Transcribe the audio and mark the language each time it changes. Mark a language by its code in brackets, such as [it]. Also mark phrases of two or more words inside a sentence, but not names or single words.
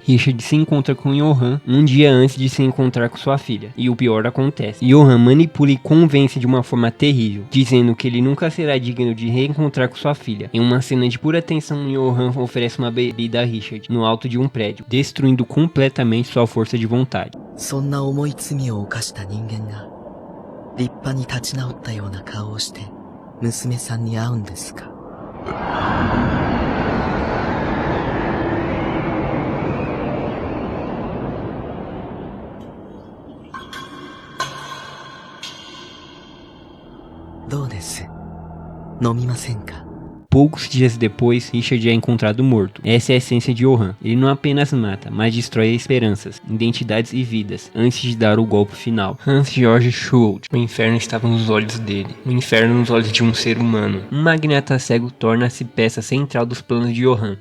[pt] Richard se encontra com Johan um dia antes de se encontrar com sua filha, e o pior acontece. Johan manipula e convence de uma forma terrível, dizendo que ele nunca será digno de reencontrar com sua filha. Em uma cena de pura tensão, Johan oferece uma bebida a Richard no alto de um prédio, destruindo completamente sua força de vontade. [ja] そんな重い罪を犯した人間が立派に立ち直ったような顔をして娘さんに会うんですか。どうです？飲みませんか？ [pt] Poucos dias depois, Richard é encontrado morto. Essa é a essência de Johan. Ele não apenas mata, mas destrói esperanças, identidades e vidas, antes de dar o golpe final. Hans Georg Schuld. O inferno estava nos olhos dele. O inferno nos olhos de um ser humano. Um magnata cego torna-se peça central dos planos de Johan.